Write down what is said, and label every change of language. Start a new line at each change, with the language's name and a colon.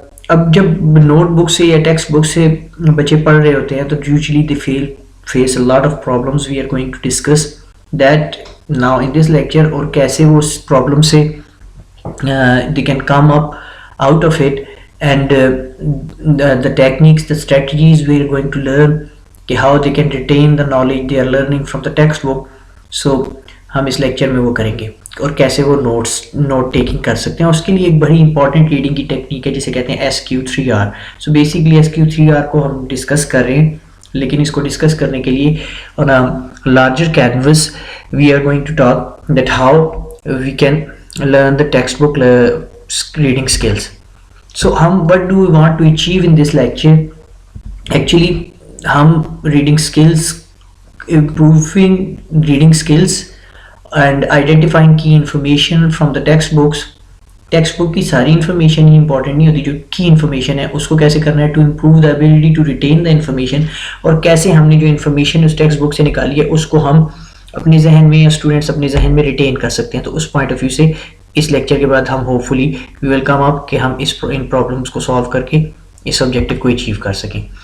Hindi: अब जब नोटबुक से या टेक्स्ट बुक से बच्चे पढ़ रहे होते हैं तो
English: Usually they face a lot of problems. We are going to discuss that now in this lecture,
Hindi: और कैसे वो उस प्रॉब्लम से
English: they can come up out of it, and the techniques, the strategies we are going to learn,
Hindi: कि
English: how they can retain the knowledge they are learning from the textbook. So
Hindi: हम इस lecture में वो करेंगे, और कैसे वो note taking कर सकते हैं. उसके लिए एक बड़ी इंपॉर्टेंट रीडिंग की टेक्निक है जिसे कहते हैं SQ3R. सो बेसिकली SQ3R को हम डिस्कस कर रहे हैं, लेकिन इसको डिस्कस करने के लिए
English: on a larger canvas we are going to talk that how we can learn the textbook reading skills. So what do we want to achieve in this lecture? Actually
Hindi: हम
English: reading skills, improving reading skills and identifying key information from the textbooks.
Hindi: Text की सारी information ही important नहीं होती, जो की information है उसको कैसे करना है
English: to improve the ability to retain the information,
Hindi: और कैसे हमने जो इन्फॉर्मेशन उस टेक्स्ट बुक से निकाली है उसको हम अपने जहन में या स्टूडेंट्स अपने जहन में रिटेन कर सकते हैं. तो उस पॉइंट ऑफ व्यू से इस लेक्चर के बाद हम hopefully
English: we will come up
Hindi: कि हम इन प्रॉब्लम्स को सॉल्व करके इस ऑब्जेक्टिव को अचीव कर सकें.